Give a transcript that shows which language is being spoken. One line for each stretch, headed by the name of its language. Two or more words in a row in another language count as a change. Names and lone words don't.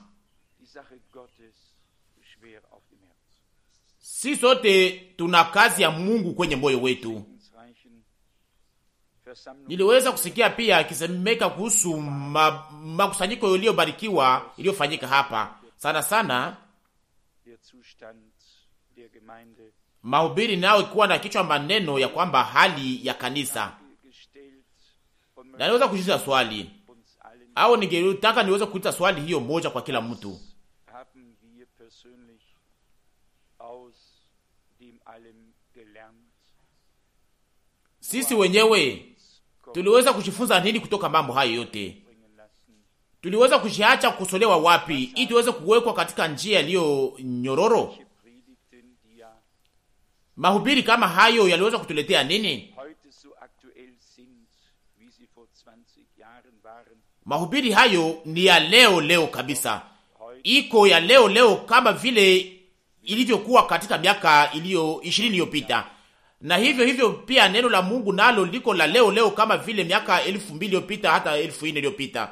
German: die Sache Gottes schwer auf dem Herzen.
Swahili: Sisi sote tuna kazi ya Mungu kwenye moyo wetu.
German: Segensreichen Versammlung
Swahili: Niliweza kusikia pia akisemeka kuhusu makusanyiko yaliyobarikiwa iliyofanyika hapa, sana sana
German: der Zustand der Gemeinde
Swahili: mahubiri nao ikuwa na kichwa maneno ya kwamba hali ya kanisa.
German: gestellt und
Swahili: Na niweza kujiuliza swali,
German: uns allen
Swahili: au ningetaka niweze kuuliza swali hiyo moja kwa kila mtu.
German: haben wir persönlich aus dem allem gelernt.
Swahili: Sisi wenyewe tuliweza kujifunza nini kutoka mambo hayo yote?
German: Bringen lassen,
Swahili: Tuliweza kujiacha kusolewa wapi ili tuweze kuwekwa katika njia iliyo nyororo?
German: Predigten, die ja
Swahili: Mahubiri kama hayo yaliweza kutuletea nini?
German: heute so aktuell sind, wie sie vor 20 Jahren waren.
Swahili: Mahubiri hayo ni ya leo kabisa, iko ya leo kama vile ilivyokuwa katika miaka 20 iliyopita, na hivyo pia neno la Mungu nalo liko la leo kama vile miaka 2000 iliyopita, hata 4000 iliyopita.